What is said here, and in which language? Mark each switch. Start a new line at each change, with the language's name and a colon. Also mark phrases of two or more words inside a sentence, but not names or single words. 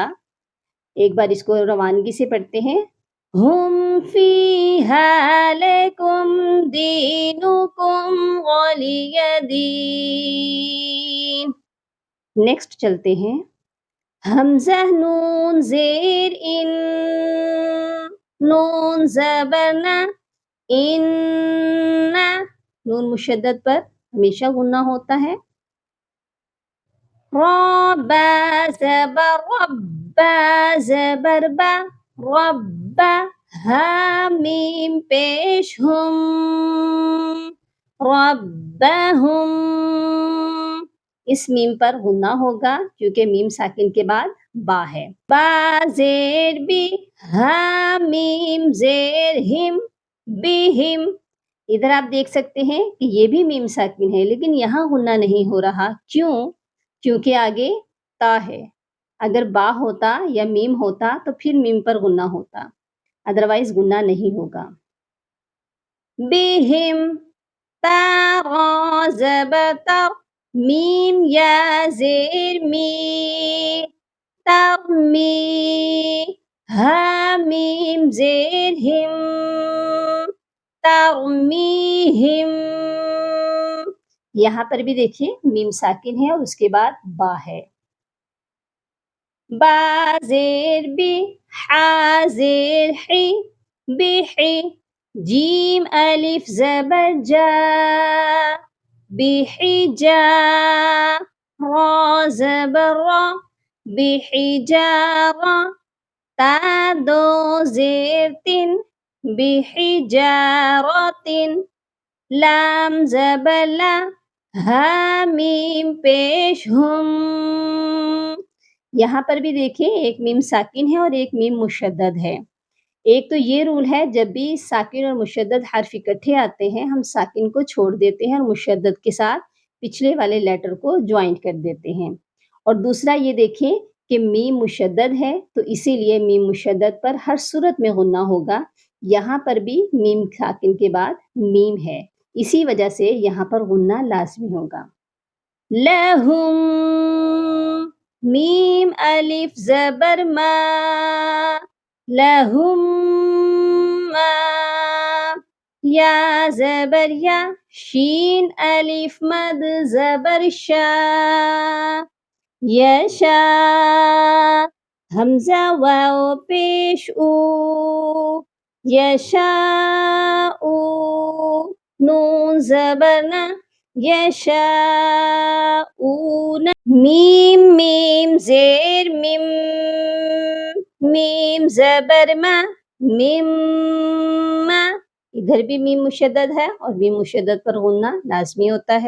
Urdu: ایک بار اس کو روانگی سے پڑھتے ہیں۔ ہم فیہا
Arabic: لکم دینکم ولی دین۔
Urdu: نیکسٹ چلتے ہیں۔ حمزہ نون زیر ان، نون زبر نا، ان، نون مشدد پر ہمیشہ غنہ ہوتا ہے۔ را با زبر رب، با زبر با، رب، ہا میم پیش ہم، ربہم، اس میم پر غنہ ہوگا کیونکہ میم ساکن کے بعد با ہے۔ با زیر بی، ہا میم زیر ہم، بہم۔ ادھر آپ دیکھ سکتے ہیں کہ یہ بھی میم ساکن ہے لیکن یہاں غنہ نہیں ہو رہا، کیوں؟ کیونکہ آگے تا ہے۔ اگر با ہوتا یا میم ہوتا تو پھر میم پر غنہ ہوتا، ادروائز غنہ نہیں ہوگا۔ بہم، تا را زبر تر، میم یا زیر می، ترمی، ہا میم زیر ہم، ترمیہم۔ یہاں پر بھی دیکھیں میم ساکن ہے اور اس کے بعد با ہے۔ با زیر بی، حا زیر حی، بحی، جیم الف زبر جا، بحجا، را زبر را، بحجارا، تا دو زیر تن، بحجارتن، لام زبر لا، ہا میم پیش ہم۔ یہاں پر بھی دیکھیں ایک میم ساکن ہے اور ایک میم مشدد ہے۔ ایک تو یہ رول ہے جب بھی ساکن اور مشدد حرف اکٹھے آتے ہیں ہم ساکن کو چھوڑ دیتے ہیں اور مشدد کے ساتھ پچھلے والے لیٹر کو جوائنٹ کر دیتے ہیں، اور دوسرا یہ دیکھیں کہ میم مشدد ہے تو اسی لیے میم مشدد پر ہر صورت میں غنہ ہوگا، یہاں پر بھی میم ساکن کے بعد میم ہے، اسی وجہ سے یہاں پر غنہ لازمی ہوگا۔ لہم، میم الف زبر ما، لہم ما، یا زبر یا، شین الف مد زبر شا، یشا، حمزہ واو پیش او، یشاء، نون زبر نا، یشاءون، میم میم زیر میم، میم زبر ما، مما، ادھر بھی میم مشدد ہے اور میم مشدد پر غنہ لازمی ہوتا ہے۔